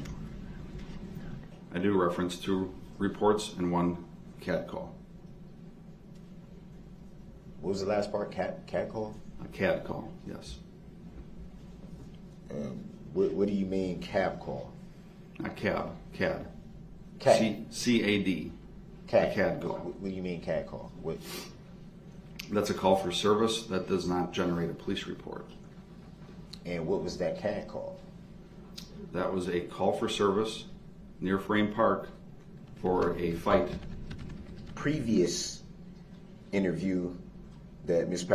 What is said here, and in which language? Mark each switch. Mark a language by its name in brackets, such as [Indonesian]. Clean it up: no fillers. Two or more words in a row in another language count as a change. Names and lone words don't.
[English] I do reference 2 reports and 1 CAD call. What was the last part? CAD call? A CAD call, yes. What do you mean cab call? Not cab, CAD. CAD. C-A-D. CAD. A CAD call. What do you mean CAD call? What? That's a call for service that does not generate a police report. And what was that CAD call? That was a call for service near Frame Park for a fight. Previous interview that Ms.